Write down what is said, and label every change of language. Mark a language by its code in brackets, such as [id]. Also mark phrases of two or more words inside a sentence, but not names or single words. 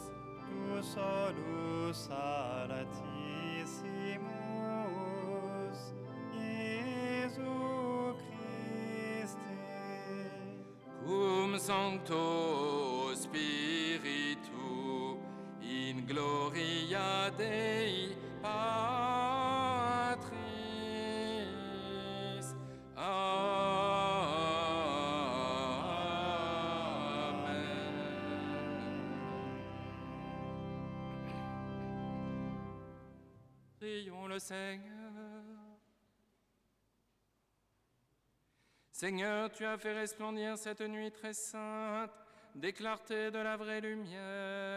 [la] Tu solus Alatissimus, Iesu Christe. cum Sancto Spiritu, in gloria Dei Patris. [fr] Prions le Seigneur. Seigneur, tu as fait resplendir cette nuit très sainte des clartés de la vraie lumière.